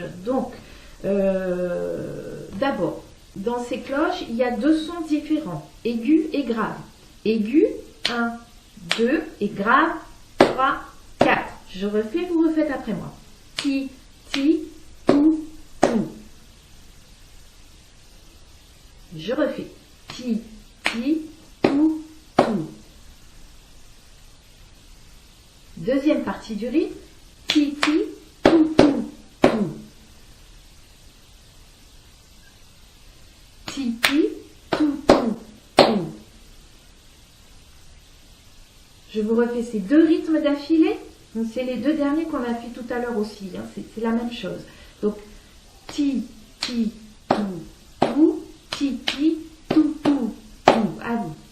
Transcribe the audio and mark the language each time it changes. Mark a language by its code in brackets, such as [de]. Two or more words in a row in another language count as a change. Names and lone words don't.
[fr] Donc, d'abord, dans ces cloches, il y a deux sons différents, aigu et grave. Aigu, 1, 2, et grave, 3, 4. Je refais, vous refaites après moi. Ti, ti, tou, tou. Je refais. Ti, ti, tou, tou. Deuxième partie du rythme. Ti, ti, tou, tou, tou. Ti, ti, tou, tou, tou. Je vous refais ces deux rythmes d'affilée. C'est les deux derniers qu'on a fait tout à l'heure aussi. Hein. C'est la même chose. Donc, ti, ti, tou, tou. Ti, ti, tou, tou, tou. À vous.